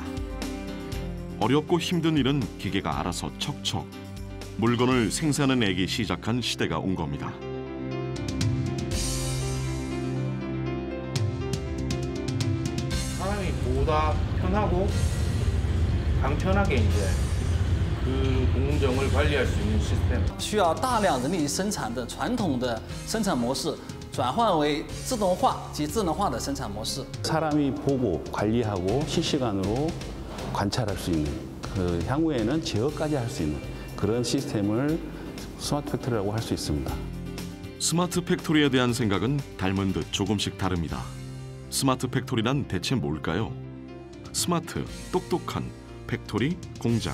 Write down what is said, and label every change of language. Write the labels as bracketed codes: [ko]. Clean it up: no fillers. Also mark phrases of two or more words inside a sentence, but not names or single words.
[ko] 어렵고 힘든 일은 기계가 알아서 척척 물건을 생산해내기 시작한 시대가 온 겁니다. 사람이 보다 편하고 간편하게 이제 그 공정을 관리할 수 있는 시스템. [zh] 需要大量人力生产的传统的生产模式，转换为自动化及智能化的生产模式。 [ko] 사람이 보고 관리하고 실시간으로 관찰할 수 있는 그 향후에는 제어까지 할 수 있는 그런 시스템을 스마트 팩토리라고 할 수 있습니다. 스마트 팩토리에 대한 생각은 닮은 듯 조금씩 다릅니다. 스마트 팩토리란 대체 뭘까요? 스마트, 똑똑한, 팩토리, 공장.